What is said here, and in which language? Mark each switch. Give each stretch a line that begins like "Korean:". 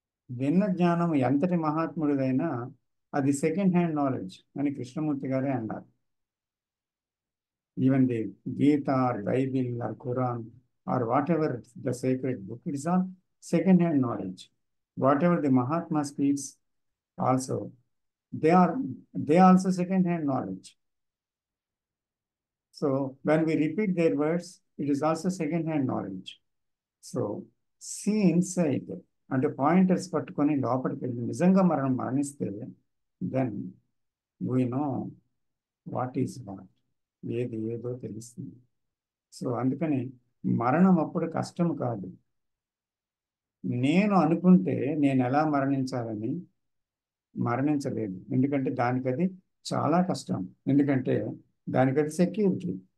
Telugu: విన్న జ్ఞానం ఎంతటి మహాత్ముడిదైనా అది సెకండ్ హ్యాండ్ నాలెడ్జ్ అని కృష్ణమూర్తి గారే అన్నారు.
English: Even the Gita or Bible or Quran or whatever the secret book, it's all second-hand knowledge. Whatever the Mahatma speaks, also they also second-hand knowledge. So when we repeat their words, it is also second-hand knowledge. So see inside,
Telugu: అంటే pointers పట్టుకొని లోపలికి వెళ్ళి నిజంగా మనం మరణిస్తే
English: then we know what is what,
Telugu: ఏది ఏదో తెలుస్తుంది. సో అందుకని మరణం అప్పుడు కష్టం కాదు. నేను అనుకుంటే నేను ఎలా మరణించాలని మరణించలేదు, ఎందుకంటే దానికి అది చాలా కష్టం, ఎందుకంటే దానికి అది సెక్యూరిటీ.